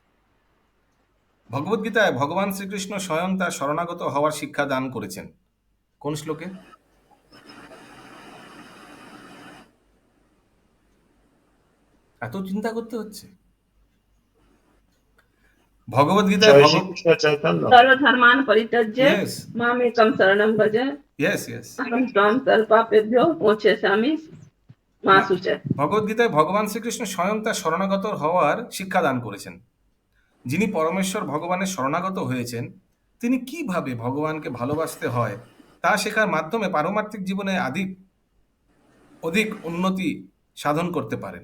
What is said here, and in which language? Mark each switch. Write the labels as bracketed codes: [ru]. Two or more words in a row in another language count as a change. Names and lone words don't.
[bn] ভগবদ্গীতায় ভগবান শ্রীকৃষ্ণ স্বয়ং তার শরণাগত হওয়ার শিক্ষা দান করেছেন। কোন শ্লোকে? এত চিন্তা করতে হচ্ছে? ভগবদ্গীতায় জয় শ্রীকৃষ্ণ চৈতন্য। [sa] सर्वधर्मान् परित्यज्य [en] Yes. [sa] मामेकं शरणं भज [en] yes yes. [sa] अहं त्वां सर्वपापेभ्यो मोक्षयिष्यामि मा शुचः। [bn] ভগবদ্গীতায় ভগবান শ্রীকৃষ্ণ স্বয়ং তার শরণাগত হওয়ার শিক্ষা দান করেছেন। যিনি পরমেশ্বর ভগবানের শরণাগত হয়েছেন, তিনি কিভাবে ভগবানকে ভালোবাসতে হয় তা শেখার মাধ্যমে পারমার্থিক জীবনে অধিক উন্নতি সাধন করতে পারেন।